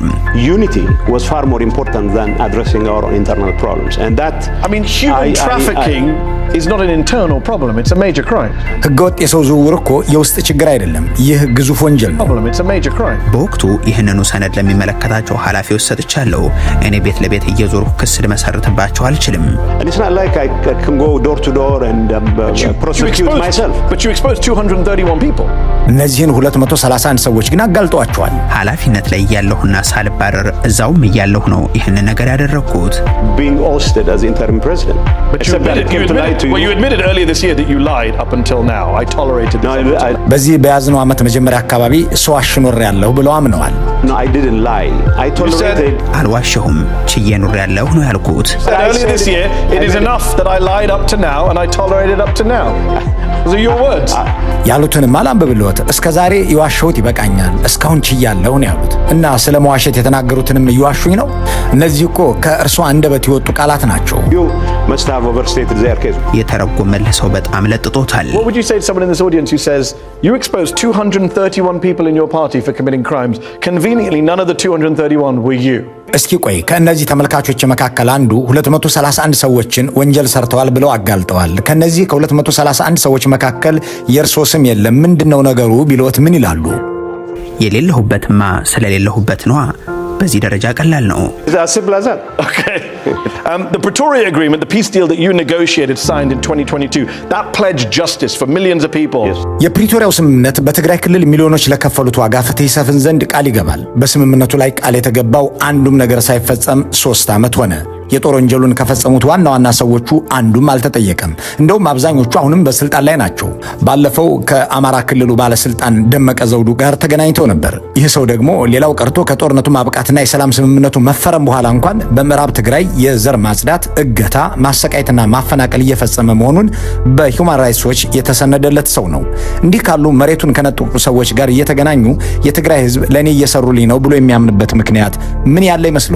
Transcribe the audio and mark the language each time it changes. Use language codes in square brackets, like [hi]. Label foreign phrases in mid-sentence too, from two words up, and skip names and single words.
[en] Unity was far more important than addressing our own internal problems, and that I mean, human trafficking is not an internal problem. It's a major crime. [am] ህገወጥ የሰው ዝውውር እኮ የውስጥ ችግር አይደለም። ይህ ግዙፍ ወንጀል ነው። [en] It's a major crime. [am] በወቅቱ ይህንኑ ሰነድ ለሚመለከታቸው ኃላፊዎች ሰጥቻለሁ። እኔ ቤት ለቤት እየዞርኩ ክስ ልመሰርትባቸው አልችልም። [en] And it's not like I can go door to door and prosecute myself. But you exposed 231 people. [am] እነዚህን 231 ሰዎች ግን አጋልጧቸዋል። ኃላፊነት ላይ እያለሁና ሳልባረር እዛውም እያለሁ ነው ይህንን ነገር ያደረኩት። [en] Being ousted as interim president. But you admitted earlier this year that you lied up until now. I tolerated this. [am] በዚህ በያዝነው ዓመት መጀመሪያ አካባቢ ሰው አሽኖሬያለሁ ብለው አምነዋል። [en] No, I didn't lie. I tolerated. [am] አልዋሸሁም፣ ችዬ ኖሬያለሁ ነው ያልኩት። [en] Earlier this year, it is enough that I lied up to now and I tolerated up to now. Those are your words. [am] ያሉትንም አላንብብልዎት። እስከ ዛሬ የዋሸሁት ይበቃኛል፣ እስካሁን ችያለሁ ነው ያሉት። እና ስለ መዋሸት የተናገሩትንም እየዋሹኝ ነው። እነዚህ እኮ ከእርሷ አንደበት የወጡ ቃላት ናቸው። [en] You must have overstated their case. [am] የተረጎመልህ ሰው በጣም ለጥጦታል። [en] What would you say to someone in this audience who says you exposed 231 people in your party for committing crimes? Conveniently, none of the 231 were you. [am] እስኪ ቆይ ከእነዚህ ተመልካቾች መካከል አንዱ 231 ሰዎችን ወንጀል ሰርተዋል ብለው አጋልጠዋል። ከነዚህ ከ231 ሰዎች መካከል የእርሶ ስም የለም፣ ምንድነው ነገሩ ቢሎት ምን ይላሉ? የሌለሁበትማ ስለሌለሁበት ነዋ። በዚህ ደረጃ ቀላል ነው። [en] It's as simple as that. Okay. The Pretoria Agreement, the peace deal that you negotiated, signed in 2022, that pledged justice for millions of people. Yes. [am] የፕሪቶሪያው ስምምነት በትግራይ ክልል ሚሊዮኖች ለከፈሉት ዋጋ ፍትህ ይሰፍን ዘንድ ቃል ይገባል። በስምምነቱ ላይ ቃል የተገባው አንዱም ነገር ሳይፈጸም 3 ዓመት ሆነ። የጦር ወንጀሉን ከፈጸሙት ዋና ዋና ሰዎቹ አንዱም አልተጠየቀም። እንደውም አብዛኞቹ አሁንም በስልጣን ላይ ናቸው። ባለፈው ከአማራ ክልሉ ባለስልጣን ደመቀ ዘውዱ ጋር ተገናኝተው ነበር። ይህ ሰው ደግሞ ሌላው ቀርቶ ከጦርነቱ ማብቃትና የሰላም ስምምነቱ መፈረም በኋላ እንኳን በምዕራብ ትግራይ የዘር ማጽዳት፣ እገታ፣ ማሰቃየትና ማፈናቀል እየፈጸመ መሆኑን በሂውማን ራይትስ ዎች የተሰነደለት ሰው ነው። እንዲህ ካሉ መሬቱን ከነጠቁ ሰዎች ጋር እየተገናኙ የትግራይ ሕዝብ ለኔ እየሰሩልኝ ነው ብሎ የሚያምንበት ምክንያት ምን ያለ ይመስሎታል?